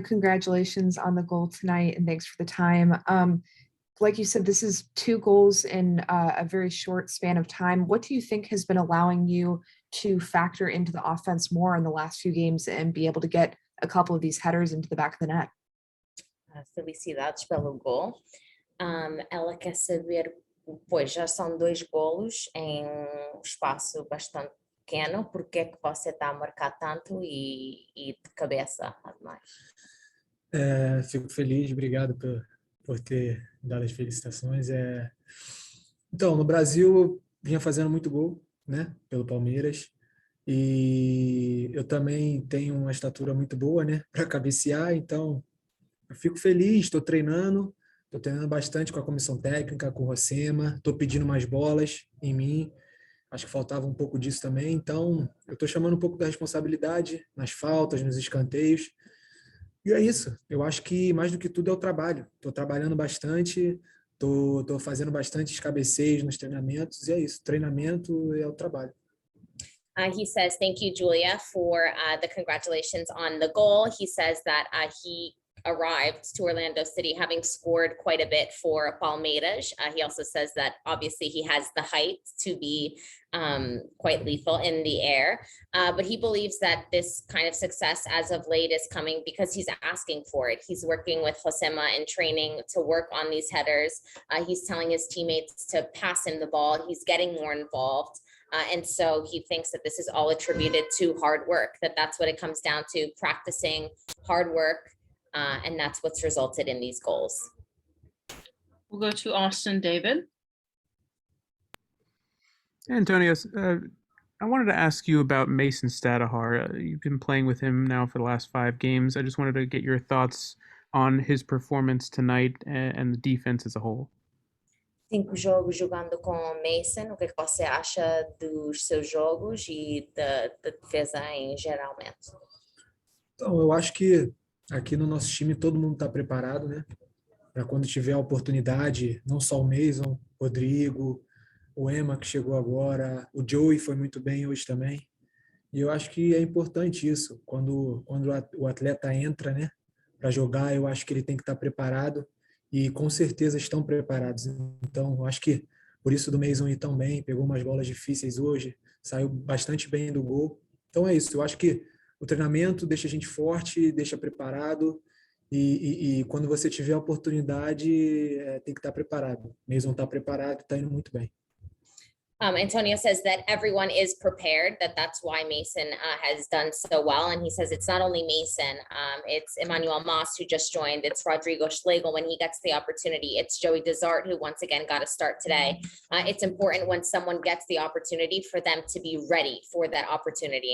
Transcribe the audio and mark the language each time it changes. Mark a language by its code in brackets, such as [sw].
[en] Congratulations on the goal tonight, and thanks for the time. Like you said, this is 2 goals in a very short span of time. What do you think has been allowing you to factor into the offense more in the last few games and be able to get a couple of these headers into the back of the net? [pt] Felicidades pelo gol. Ela quer saber, pois já são 2 golos em um espaço bastante pequeno, por que é que você está a marcar tanto e de cabeça, ademais? Fico feliz, obrigado por ter dado as felicitações. Então, no Brasil, eu vinha fazendo muito gol, né, pelo Palmeiras, e eu também tenho uma estatura muito boa, né, para cabecear, então eu fico feliz, estou treinando bastante com a comissão técnica, com o Rosema, estou pedindo mais bolas em mim, acho que faltava um pouco disso também, então eu estou chamando um pouco da responsabilidade nas faltas, nos escanteios. E é isso, eu acho que mais do que tudo é o trabalho. Estou trabalhando bastante, estou fazendo bastantes cabeceios nos treinamentos, e é isso, treinamento é o trabalho. [en] He says, thank you, Julia, for the congratulations on the goal. He says that he arrived to Orlando City having scored quite a bit for Palmeiras. He also says that obviously he has the height to be quite lethal in the air, but he believes that this kind of success as of late is coming because he's asking for it. He's working with Josema in training to work on these headers. He's telling his teammates to pass him the ball. He's getting more involved. And so he thinks that this is all attributed to hard work, that's what it comes down to, practicing hard work. And that's what's resulted in these goals. We'll go to Austin David. Antonio, I wanted to ask you about Mason Stadahar. You've been playing with him now for the last 5 games. I just wanted to get your thoughts on his performance tonight and the defense as a whole. [pt] 5 jogos jogando com o Mason, o que você acha dos seus jogos e da defesa em geralmente? Então, eu acho que aqui no nosso time todo mundo está preparado, né? Para quando tiver a oportunidade, não só o Mason, Rodrigo, o Emma que chegou agora, o Joey foi muito bem hoje também. E eu acho que é importante isso, quando o atleta entra, né, para jogar, eu acho que ele tem que estar preparado e com certeza estão preparados. Então, eu acho que por isso do Mason ir tão bem, pegou umas bolas difíceis hoje, saiu bastante bem do gol. Então é isso, eu acho que o treinamento deixa a gente forte, deixa preparado. E quando você tiver a oportunidade, tem que estar preparado. Mason está preparado, está indo muito bem. [en] Antonio says that everyone is prepared, that's why Mason has done so well. And he says it's not only Mason, it's Emmanuel Mas who just joined, it's Rodrigo Schlegel when he gets the opportunity, it's Joey Desart who once again got a start today. It's important when someone gets the opportunity for them to be ready for that opportunity.